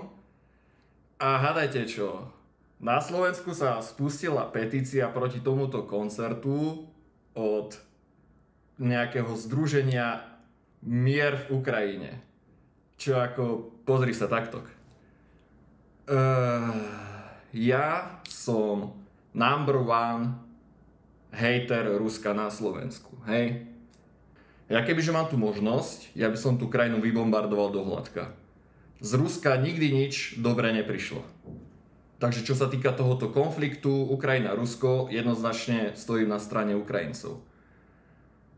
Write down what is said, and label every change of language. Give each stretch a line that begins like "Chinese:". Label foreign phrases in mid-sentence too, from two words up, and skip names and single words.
Slovak: A hádajte čo, na Slovensku sa spustila petícia proti tomuto koncertu od nejakého združenia Mier v Ukrajine. Čo ako, pozri sa takto. Ja som
English: number one hater
Slovak: Ruska na Slovensku, hej? Ja kebyže mám tú možnosť, ja by som tú krajinu vybombardoval do hladka. Z Ruska nikdy nič dobré neprišlo. Takže čo sa týka tohoto konfliktu Ukrajina-Rusko, jednoznačne stojím na strane Ukrajincov.